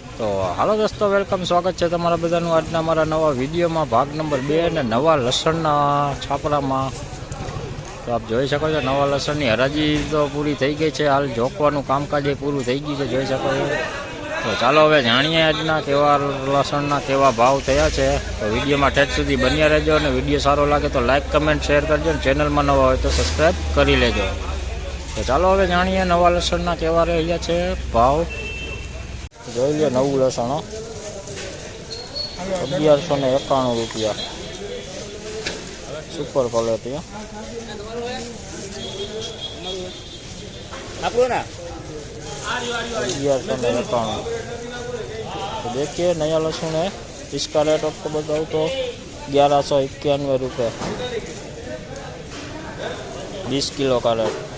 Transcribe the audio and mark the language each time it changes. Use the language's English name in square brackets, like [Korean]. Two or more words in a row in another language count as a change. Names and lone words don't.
[Hindi] तो हालो दोस्तों, वेलकम, स्वागत है [Gujarati] તમારા બધાનું આજના અમારા નવા વિડિયો મેં ભાગ નંબર 2 ને નવા લસણના છાપરા મેં। તો આપ જોઈ સકો છો નવા લસણની હરાજી તો પૂરી થઈ ગઈ હૈ। હાલ જોકવાનું કામકાજ પૂરું થઈ ગયું છે, જોઈ સકો છો। તો ચાલો હવે જાણીએ આજના કેવા લસણના કેવા ભાવ થયા છે। તો વિડિયો મેં ઠેઠ સુધી બન્યા રહેજો અને વિડિયો સારો લાગે તો [English] like comment share [Gujarati] કરજો। ચેનલ મેં નવા હોય તો સબ્સ્ક્રાઇબ કરી લેજો। તો ચાલો હવે જાણીએ નવા લસણના કેવા રહ્યા છે ભાવ। જોઈ લે નવું લસણ 1191 રૂપિયા સુપર ક્વોલિટી [Hindi] आपको ना [Gujarati] 1191। [Hindi] तो देखिए नया लहसुन है, इसका रेट आपको बताऊँ तो 1191 रुपये 20 किलो का रेट।